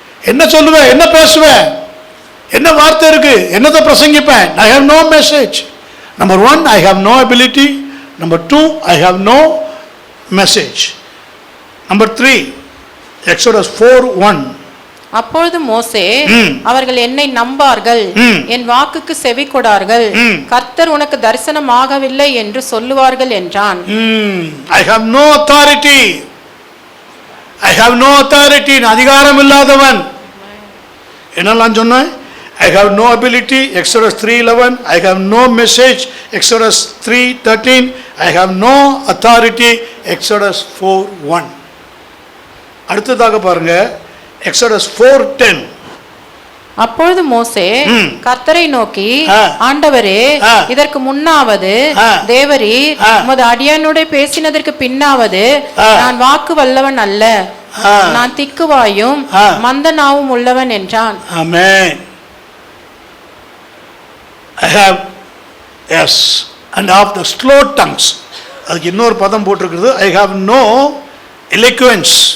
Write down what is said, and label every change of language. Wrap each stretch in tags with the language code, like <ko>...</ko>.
<ta>என்ன சொல்லுவேன், என்ன பேசுவேன், என்ன வார்த்தை இருக்கு, என்னத்தை பிரசங்கிப்பேன்?</ta> <en>I have no message. Number 1, I have no ability. Number 2, I have no message. Number 3, Exodus 4:1.</en> <ta>அப்பொழுது மோசே அவர்கள் என்னை நம்பார்கள், என் வாக்குக்கு செவி கொடார்கள், கர்த்தர் உனக்கு தரிசனமாகவில்லை என்று சொல்லுவார்கள் என்றான்.</ta> <en>I have no authority. I have no authority.</en> <ta>அதிகாரம் இல்லாதவன். என்னெல்லாம் சொன்னேன்?</ta> <en>I have no ability, Exodus 3:11. I have no message, Exodus 3:13. I have no authority, Exodus 4:1.</en> <ta>அடுத்ததாக பாருங்க, Exodus 4:10. அப்பொழுது மோசே கர்த்தரை நோக்கி, ஆண்டவரே, இதற்கு முன்னாவது தேவரீர் உமது அடியானோட பேசினதற்கு பின்னாவது நான் வாக்கு வல்லவன் அல்ல, நான் திக்குவாயும் மந்த நாவும் உள்ளவன் என்றான். ஆமென்.</ta> <en>I have, yes, and of the slow tongues.</en> <ta>அதுக்கு இன்னொரு பதம் போட்டிருக்கிறது,</ta> <en>I have no eloquence.</en>